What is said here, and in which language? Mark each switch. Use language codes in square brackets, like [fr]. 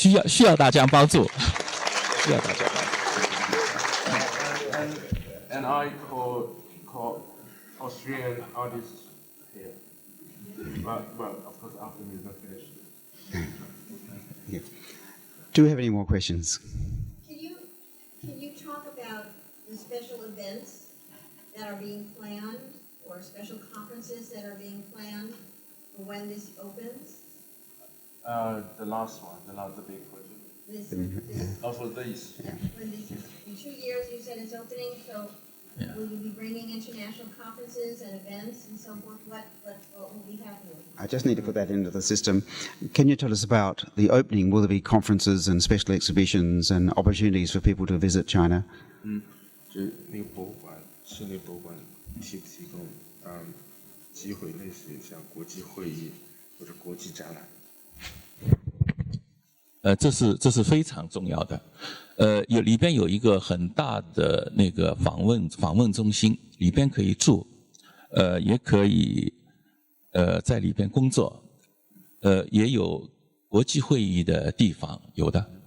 [zh] 需要大家帮助，需要大家帮助。 [en] And I call Australian artists here. Well, of course, after the museum finished. Yeah. Do we have any more questions? Can you talk about the special events that are being planned, or special conferences that are being planned for when this opens? The last one, the big project. This, For these. Yeah. when this, in 2 years, you said it's opening, so will you be bringing international conferences and events and so forth? What will be happening? I just need to put that into the system. Can you tell us about the opening? Will there be conferences and special exhibitions and opportunities for people to visit China? [zh] 就那个博物馆，室内博物馆提不提供机会，类似于像国际会议或者国际展览？这是非常重要的。里边有一个很大的那个访问中心，里边可以住，也可以在里边工作，也有国际会议的地方，有的。